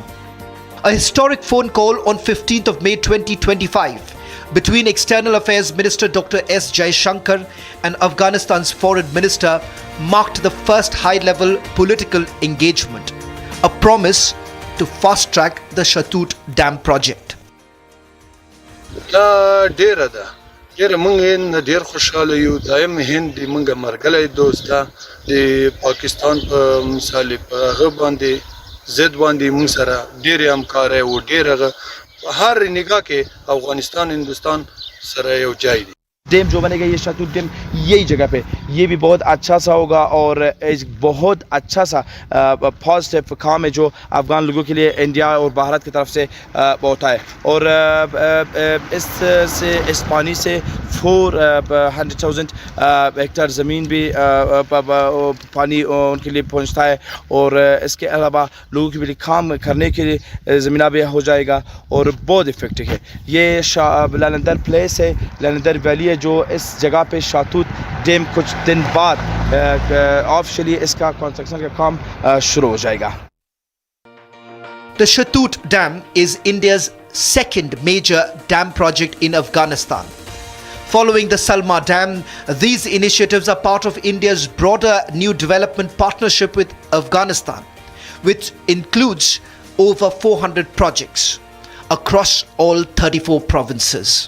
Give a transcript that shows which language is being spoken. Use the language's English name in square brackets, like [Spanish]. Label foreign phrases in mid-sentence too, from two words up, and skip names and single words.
[English] A historic phone call on 15th of May 2025 between External Affairs Minister Dr. S. Jaishankar and Afghanistan's Foreign Minister marked the first high-level political engagement, a promise to fast-track the Shatut Dam project. [Pashto] ډېر موږ ډېر خوشحاله یو دایم هند موږ مرګلی دوست ده د پاکستان په مثال په هغه باندې ضد باندې موږ سره ډېرې همکارۍ و ډېر هغه په هر نگاه کې افغانستان هندوستان سره یو ځای دی. [Hindi] डैम जो बनेगा ये शतूत डैम यही जगह पे ये भी बहुत अच्छा सा होगा और एक बहुत अच्छा सा पॉजिटिव काम है जो अफ़गान लोगों के लिए इंडिया और भारत की तरफ से होता है और इस पानी से 400,000 हेक्टेयर ज़मीन भी पानी उनके लिए पहुंचता है और इसके अलावा लोगों के लिए काम करने के लिए ज़मीना भी हो जाएगा और बहुत इफेक्टिव है. ये लैलेंदर प्लेस है, लैलेंदर वैली है जो इस जगह पे शातूत डैम कुछ दिन बाद ऑफिशियली इसका कंस्ट्रक्शन का काम शुरू हो जाएगा. [English] The Shatut Dam is India's second major dam project in Afghanistan. Following the Salma Dam, these initiatives are part of India's broader new development partnership with Afghanistan, which includes over 400 projects across all 34 provinces.